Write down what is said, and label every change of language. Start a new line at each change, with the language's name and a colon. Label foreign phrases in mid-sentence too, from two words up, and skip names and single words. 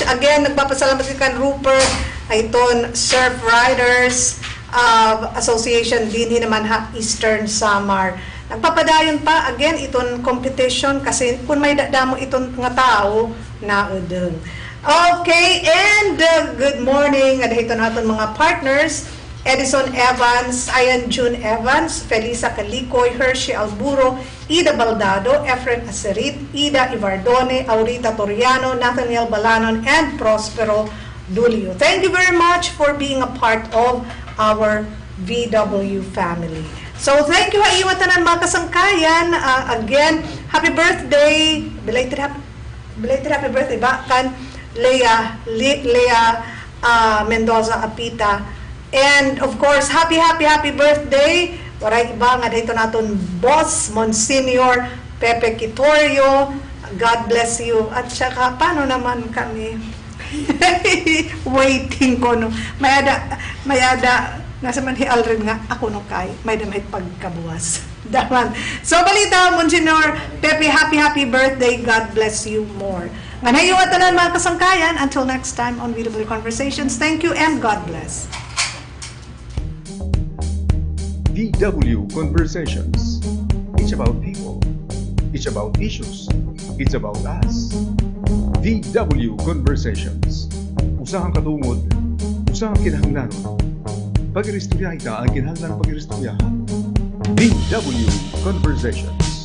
English: Again,
Waray: nagpapasalamat si kan Rupert, iton Surf Riders Association din naman ha Eastern Samar. Nagpapadayon pa again iton competition kasi kung may damo iton nga tao na udeng.
English: Okay, and good morning
Waray: at iton aton mga partners. Edison Evans, Ayan June Evans, Felisa Calicoy, Hershey Alburo, Ida Baldado, Efren Acerit, Ida Ivardone, Aurita Toriano, Nathaniel Balanon,
English: and Prospero Dulio. Thank you very much for being a part of our VW family. So thank you
Waray: ha tanan mga kasangkayan.
English: Again, happy birthday, belated happy birthday
Waray: ba kan
English: Leah Mendoza Apita. And of course, happy birthday.
Waray: Waray iba nga dito naton boss Monsignor Pepe Quitorio.
English: God bless you.
Filipino: At saka paano naman kami?
Waray: Waiting ko no. Mayada nasa man hialrin nga ako no kay may damay pagkabuwas. Daman. So balita Monsignor Pepe,
English: happy birthday. God bless you more.
Waray: Nganayo tanan mga kasangkayan,
English: until next time on VW Conversations. Thank you and God bless. VW Conversations. It's about people. It's about issues. It's about us. VW Conversations.
Waray: Usahang katungod. Usahang kinahanglanon. Pag-iristorya ita ang kinahanglan pag-iristoryahan.
English: VW Conversations.